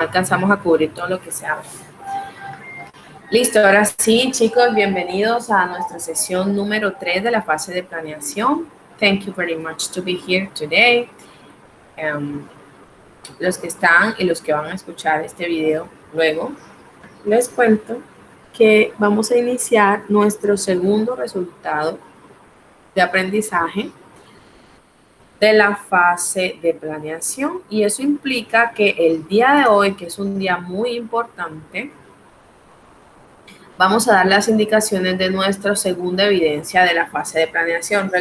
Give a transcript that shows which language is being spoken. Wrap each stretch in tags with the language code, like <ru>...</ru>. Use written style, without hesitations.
<es>alcanzamos a cubrir todo lo que se habla. Listo, ahora sí, chicos, bienvenidos a nuestra sesión número 3 de la fase de planeación.</es> <en>Thank you very much to be here today.</en> <es>Los que están y los que van a escuchar este video luego, les cuento que vamos a iniciar nuestro segundo resultado de aprendizaje de la fase de planeación, y eso implica que el día de hoy, que es un día muy importante, vamos a dar las indicaciones de nuestra segunda evidencia de la fase de planeación.</es>